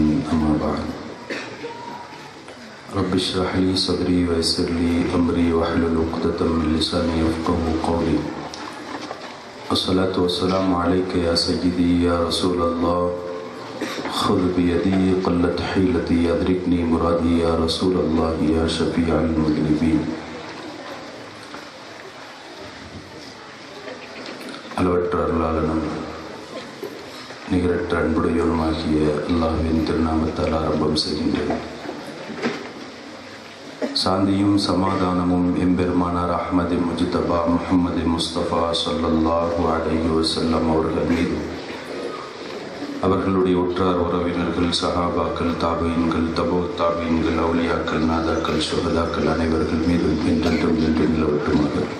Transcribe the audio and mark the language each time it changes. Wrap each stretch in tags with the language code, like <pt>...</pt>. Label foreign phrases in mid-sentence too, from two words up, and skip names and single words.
<ar>أما بعد، رب اشرح لي صدري ويسر لي أمري واحلل عقدة من لساني يفقهوا قولي. والصلاة والسلام عليك يا سيدي يا رسول الله، خذ بيدي قلت حيلتي أدركني مرادي يا رسول الله يا شفيع المذنبين.</ar> <ta>அளவற்ற அருளாளனும் நிகரற்ற அன்புடையவனுமாகிய அல்லாஹ்வின் திருநாமத்தால் ஆரம்பம் செய்கின்றேன். சாந்தியும் சமாதானமும் எம்பெருமானார் அஹ்மது முஜ்தபா முஹம்மது முஸ்தபா</ta> <ar>صلى الله عليه وسلم</ar> <ta>அவர்கள் மீது, அவர்களுடைய உற்றார் உறவினர்கள், சஹாபாக்கள், தாபீன்கள், தபோ தாபீன்கள், அவுலியாக்கள், நாதாக்கள், சுஹதாக்கள் அனைவர்கள் மீதும் என்றென்றும் என்று நிலவட்டுமாக.</ta>